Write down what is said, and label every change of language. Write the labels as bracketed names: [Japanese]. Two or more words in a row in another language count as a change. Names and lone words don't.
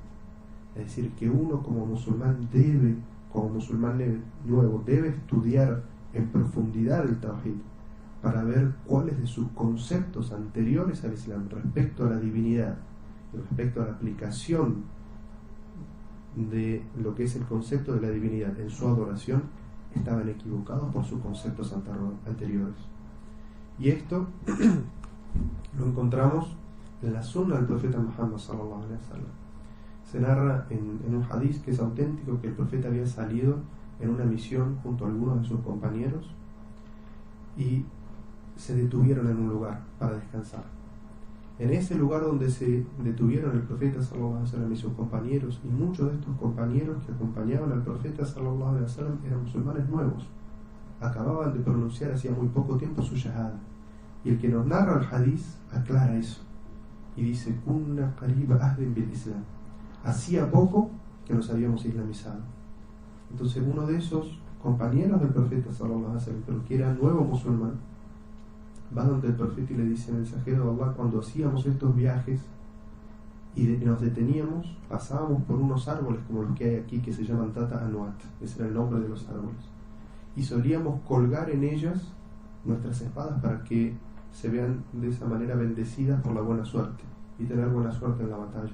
[Spanish] Es decir, que uno como musulmán nuevo, debe estudiar en profundidad el tawhid para ver cuáles de sus conceptos anteriores al Islam respecto a la divinidad y respecto a la aplicación de lo que es el concepto de la divinidad en su adoración estaban equivocados por sus conceptos anteriores. Y esto lo encontramos en la sunna del profeta Muhammad [Arabic] صلى الله عليه وسلم. [Spanish] Se narra en un hadiz que es auténtico que el profeta había salido en una misión junto a algunos de sus compañeros y se detuvieron en un lugar para descansar. En ese lugar donde se detuvieron el profeta [Arabic] صلى الله عليه وسلم [Spanish] y sus compañeros, y muchos de estos compañeros que acompañaban al profeta [Arabic] صلى الله عليه وسلم [Spanish] eran musulmanes nuevos, acababan de pronunciar hacía muy poco tiempo su shahada. Y el que nos narra el hadiz aclara eso y dice: [Arabic] كنا قريبي عهد بالإسلام, [Spanish] hacía poco que nos habíamos islamizado. Entonces uno de esos compañeros del profeta [Arabic] صلى الله عليه وسلم, [Spanish] pero que era nuevo musulmán, va donde el profeta y le dice: mensajero de Allah, cuando hacíamos estos viajes y nos deteníamos, pasábamos por unos árboles como los que hay aquí que se llaman Tata Anuat, ese era el nombre de los árboles, y solíamos colgar en ellas nuestras espadas para que se vean de esa manera bendecidas por la buena suerte y tener buena suerte en la batalla.